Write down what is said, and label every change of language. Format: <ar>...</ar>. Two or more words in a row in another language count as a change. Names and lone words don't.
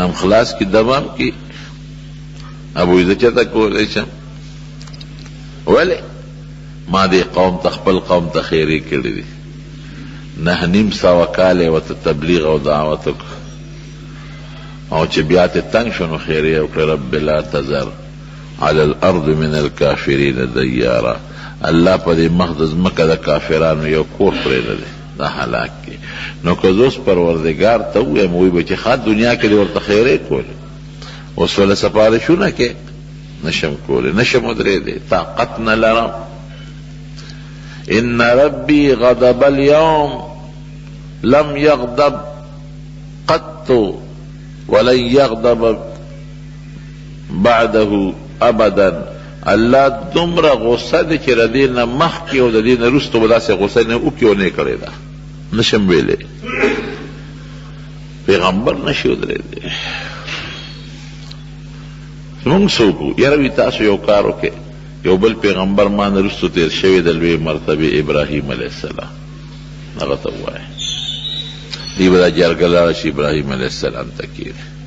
<ps>هم خلاص کړي دمام کړي ابوی زه چېرته کولی شم ولې ما دې قوم ته خپل قوم ته خیرې کړي دي 9.5 سوه کاله یې ورته تبلیغ او دعوت وکړه او چې بیا ته تنګ شو نو خیرې یې وکړه</ps> <ar>رب لا تذر على الارض من الكافرین دیارا</ar> <ps>الله په دې مخ د ځمکه د کافرانو یو کور پرېږدی دا هلاک کړي نو که زه اوس پروردګار ته ووایم وایي به چې ښه دنیا کې دې ورته خیرې کولې اوس ولې سفارشونه کې نشم کولی نشم ودرېدی طاقت نه لرم</ps> <ar>ان ربي غضب اليوم لم يغضب قط ولن يغضب بعده ابدا</ar> <ps>الله دومره غصه دی چې د دې نه مخکې او د دې نه وروسته به داسې غصه نه وکړي او نه کړې ده نشم ویلی پیغمبر نشي ودرېدی مونږ څه وکړو یاره وي تاسو یو کار وکړئ یو بل پیغمبر ما نه وروسته تېر شوی د لوی مرتبې ابراهیم</ps> <ar>علیه السلام</ar> <ps>هغه ته ووایه دی به دا جرګه لاړه شي ابراهیم</ps> <ar>علیه السلام</ar> <ps>ته کښېني</ps>